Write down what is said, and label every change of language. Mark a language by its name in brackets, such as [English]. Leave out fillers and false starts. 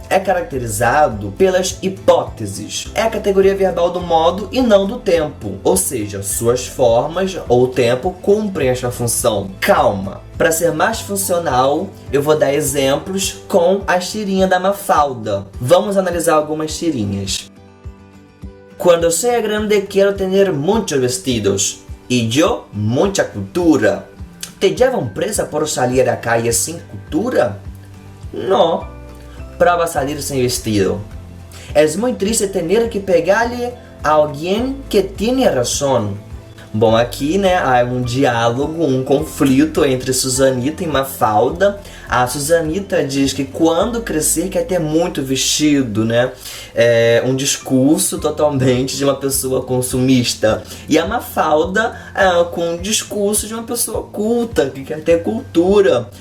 [Portuguese] É caracterizado pelas hipóteses. É a categoria verbal do modo e não do tempo. Ou seja, suas formas ou tempo cumprem esta função. Calma! Para ser mais funcional, eu vou dar exemplos com a tirinha da Mafalda. Vamos analisar algumas tirinhas. [Spanish] Cuando sea grande quiero tener muchos vestidos. Y yo, mucha cultura. ¿Te llevan presa por salir a la calle sin cultura? No. Prueba salir sin vestido. Es muy triste tener que pegarle a alguien que tiene razón. [Portuguese] Bom, aqui, né, há um diálogo, um conflito entre Susanita e Mafalda. A Susanita diz que quando crescer quer ter muito vestido, né? É um discurso totalmente de uma pessoa consumista. E a Mafalda com um discurso de uma pessoa culta, que quer ter cultura.